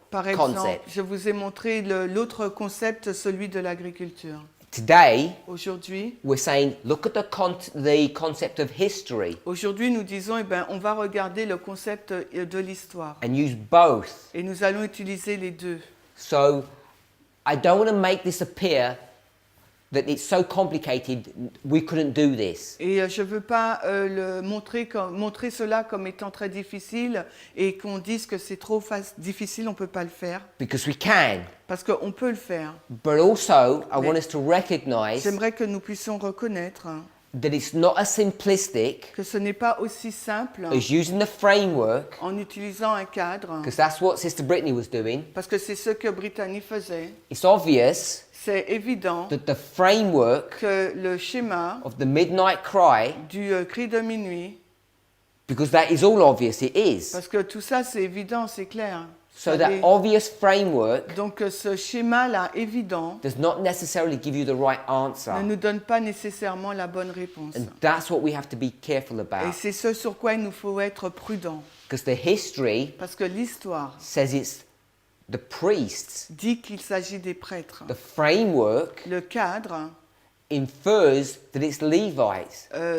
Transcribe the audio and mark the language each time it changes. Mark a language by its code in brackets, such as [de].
[fr] Par exemple, [en] concept. [fr] je vous ai montré l'autre concept, celui de l'agriculture. [en] Today, [fr] Aujourd'hui, [en] we're saying, look at the concept of history [fr] aujourd'hui, nous disons, eh ben, on va regarder le concept de l'histoire. [en] and use both. [fr] Et nous allons utiliser les deux. [en] So, I don't want to make this appear that it's so complicated, we couldn't do this. [fr] Et je ne veux pas montrer cela comme étant très difficile et qu'on dise que c'est trop difficile, on ne peut pas le faire. [en] Because we can. [fr] Parce qu'on peut le faire. [en] But also, I [fr] Mais [en] want us to recognize [fr] j'aimerais que nous puissions reconnaître [en] that it's not as simplistic [fr] que ce n'est pas aussi simple [en] as using the framework, [fr] en utilisant un cadre, [en] because that's what Sister Brittany was doing. [fr] parce que c'est ce que Brittany faisait. [en] It's obvious [fr] C'est évident [en] that the framework [fr] que le schéma [en] of the midnight cry, [fr] du cri de minuit, [en] because that is all obvious, it is. [fr] parce que tout ça c'est évident, c'est clair. [en] So [fr] Ça [en] that [fr] l'est. [en] obvious framework [fr] Donc ce schéma-là évident [en] does not necessarily give you the right answer. [fr] ne nous donne pas nécessairement la bonne réponse. [en] And that's what we have to be careful [fr] Et [en] about. [fr] c'est ce sur quoi il nous faut être prudent. [en] Because the history [fr] Parce que l'histoire [en] says it's the priests. [fr] dit qu'il s'agit des prêtres. [en] The framework [fr] Le cadre [en] infers that it's Levites.